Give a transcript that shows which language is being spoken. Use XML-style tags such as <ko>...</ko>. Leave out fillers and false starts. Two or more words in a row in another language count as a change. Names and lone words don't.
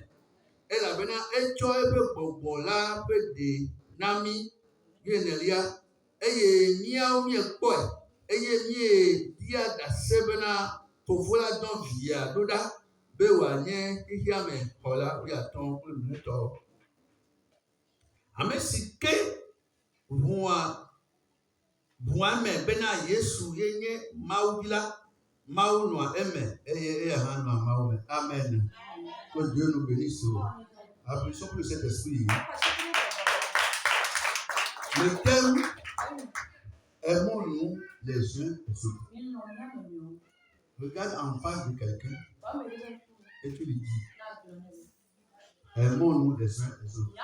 <ee>Elabena etsɔ eƒe gbɔgbɔ la ƒe ɖe na mí enelia eye míawo míekpɔe eye míedia ɖase bena Fofo la dɔ via ɖo ɖa be wòanye xexea me xɔla wuiatɔ̃ kple nutɔ. Ame si ke ʋua me bena Yesu ye nye Mawu la, Mawu nɔa eme eye eya hã nɔa Mawu me.</ee> <fr>Amen. Que Dieu nous bénisse. Applaudissons pour cet esprit. Le thème, aimons-nous les uns les autres. Regarde en face de quelqu'un et tu lui dis, aimons-nous les uns les autres.</fr>